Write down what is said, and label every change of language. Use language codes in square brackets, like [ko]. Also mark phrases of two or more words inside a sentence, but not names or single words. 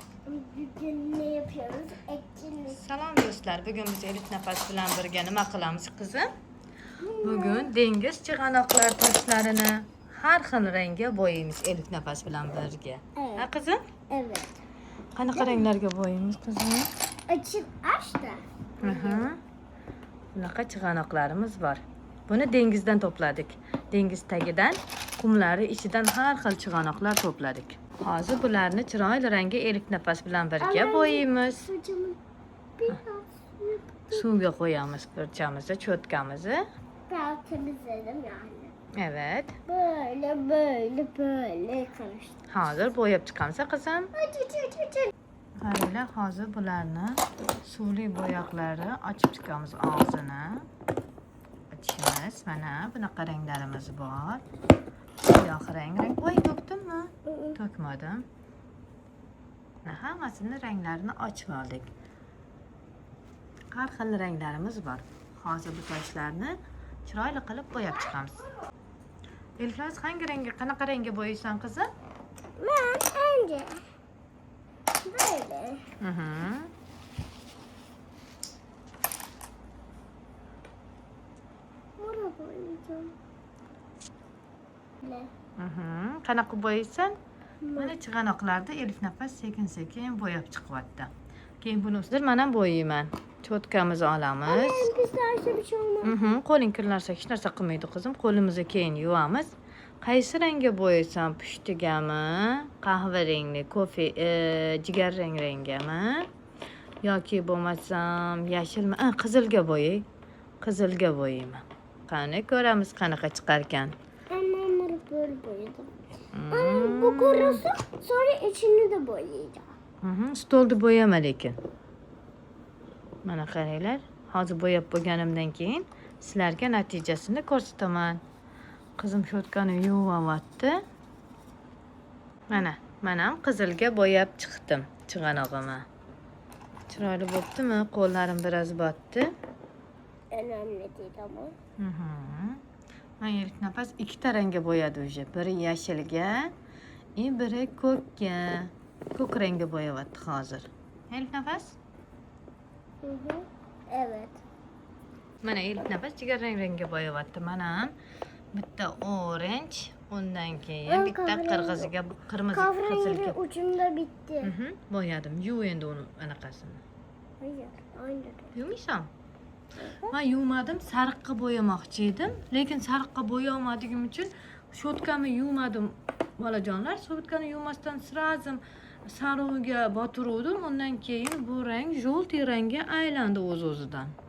[tr] Bugün ne yapıyoruz? Etkinlik. [uz] Salom do'stlar, bugun biz Elif Nafas bilan birga nima qilamiz qizim? Bugun dengiz chig'anoqlar toshlarini har xil rangga bo'yaymiz Elif Nafas bilan birga. [tr] Evet. [uz] Ha qizim? [tr] Evet. [uz] Qanaqa ranglarga bo'yaymiz qizim? [tr] Açıp aç da. [uz] Bunaqa chig'anoqlarimiz bor. Buni dengizdan to'pladik. Dengiz tagidan, qumlari ichidan har xil chig'anoqlar to'pladik. Hozir bularni chiroyli rangga Elif Nafas bilan birga bo'yaymiz. [tr] Saçımı biraz [uz] Suvga qo'yamiz fırçamızı, cho'tkamizni. [tr] daha temizledim yani. Evet. Böyle karıştı. [uz] Hozir bo'yab chiqamiz qizim. [tr] Aç. [uz] Qaranglar, hozir bularni suvli bo'yoqlari ochib chiqamiz og'zini. Ochamiz. Mana bunaqa ranglarimiz bor. Siyoh rang. Voy, to'kdimmi? To'kmadim. Hammasini ranglarini ochib oldik. Har xil ranglarimiz bor. Hozir bu toshlarni chiroyli qilib bo'yab chiqamiz. Eliflar, hangi rangga, qanaqa rangga bo'yaysan qizim? [tr] Ben önce böyle. Buna koyacağım. Ne? [uz] Qanaqa bo'yaysan? Mana chig'anoqlarda Elif Nafas sekin-sekin bo'yab chiqyapti. Keyin buni ustidan men ham bo'yayman. Cho'tkamizni olamiz. [tr] Pislerse bir şey olmaz. [uz] Qo'ling kirlarsa hech narsa qilmaydi qizim. Qo'limizni keyin yuvamiz. Qaysi rangga bo'yaysan? Pushtigami, qahva rangli, kofe, jigar rangami yoki bo'lmasam yashilmi? Qizilga bo'yay. Qizilga bo'yayman. Qani ko'ramiz qanaqa chiqar ekan. [tr] Ben onları böyle boyadım. Bu kurusun sonra içini de boyayacağım. [uz] Stolni bo'yama lekin. Mana qaranglar, hozir bo'yab bo'lganimdan keyin sizlarga natijasini ko'rsataman. Qizim shotkani yuvyapti. Mana, men ham qizilga bo'yab chiqdim chig'anog'imni. Chiroyli bo'ptimi? Qo'llarim biroz botdi. [tr] Önemli değil ama. [uz] Men Elif Nafas ikkita rangga bo'yadi уже. Biri yashilga, biri ko'kka. Ko'k rangga bo'yayapti hozir. Elif Nafas? [tr] Evet. [uz] Mana Elif Nafas jigar rangga bo'yayapti. Mana ham bitta orange, undan keyin bitta qirg'iziga, qirmizi [tr] Kahverengi [uz] qizilga [tr] ucunda bitti. [uz] bo'yadim. Yuv endi uni anaqasini. [tr] Hayır, aynı. [uz] Yuvmaysan? Men yuvmadim, sariqqa bo'yamoqchi edim, lekin sariqqa bo'yolmadigim uchun shotkani yuvmadim bolajonlar. Shotkani yuvmasdan sразу sariqga botiruvdim. Undan keyin bu rang jo'lti rangga aylandi o'z-o'zidan.